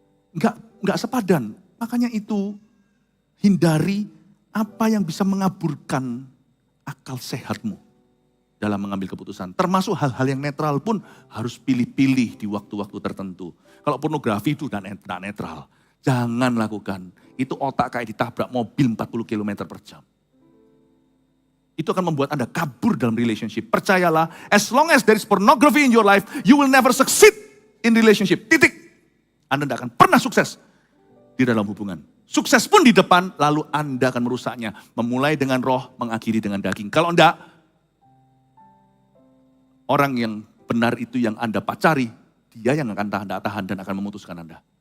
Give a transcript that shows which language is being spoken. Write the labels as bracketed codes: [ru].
[id] Enggak sepadan. Makanya itu hindari apa yang bisa mengaburkan akal sehatmu dalam mengambil keputusan. Termasuk hal-hal yang netral pun harus pilih-pilih di waktu-waktu tertentu. Kalau pornografi itu tidak netral. Jangan lakukan. Itu otak kayak ditabrak mobil 40 km per jam. Itu akan membuat Anda kabur dalam relationship. Percayalah, [en] as long as there is pornography in your life, you will never succeed in relationship. [id] Titik. Anda tidak akan pernah sukses di dalam hubungan. Sukses pun di depan, lalu Anda akan merusaknya. Memulai dengan roh, mengakhiri dengan daging. Kalau enggak, orang yang benar itu yang Anda pacari, dia yang akan tahan dan akan memutuskan Anda.